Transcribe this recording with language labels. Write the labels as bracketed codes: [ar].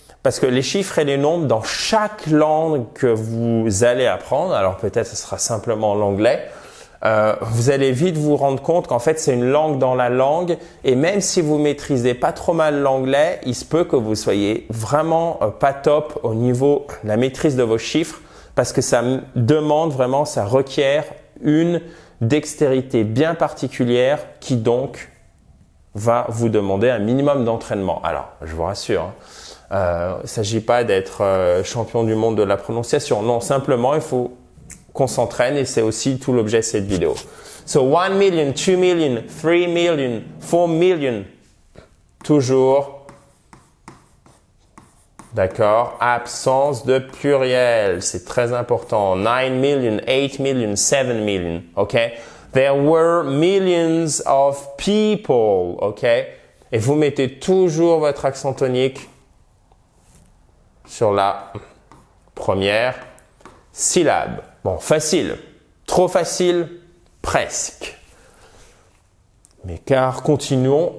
[fr] Parce que les chiffres et les nombres, dans chaque langue que vous allez apprendre, alors peut-être ce sera simplement l'anglais, vous allez vite vous rendre compte qu'en fait c'est une langue dans la langue, et même si vous maîtrisez pas trop mal l'anglais, il se peut que vous soyez vraiment pas top au niveau de la maîtrise de vos chiffres, parce que ça demande vraiment, ça requiert une dextérité bien particulière qui donc va vous demander un minimum d'entraînement. Alors, je vous rassure, il ne s'agit pas d'être champion du monde de la prononciation. Non, simplement, il faut qu'on s'entraîne, et c'est aussi tout l'objet de cette vidéo. [en] So, 1 million, 2 million, 3 million, 4 million. [fr] Toujours. D'accord? Absence de pluriel. C'est très important. [en] 9 million, 8 million, 7 million. OK? There were millions of people. OK? [fr] Et vous mettez toujours votre accent tonique sur la première syllabe. Bon, facile. Trop facile? Presque. Mais car, continuons.